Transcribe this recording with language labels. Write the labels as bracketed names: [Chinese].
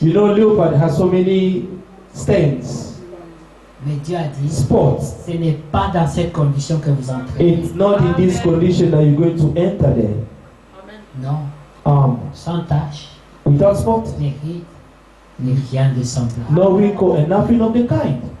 [English] You know, leopard has so many stains, [French] Mais Dieu a dit, [English] spots. [French] ce n'est pas dans cette condition que vous entrez. [English] It's not in this condition that you're going to enter there. [French] Non, sans tache, [English] Without spot, [French] ni ride, ni rien de semblable. [English] no wrinkle, and nothing of the kind.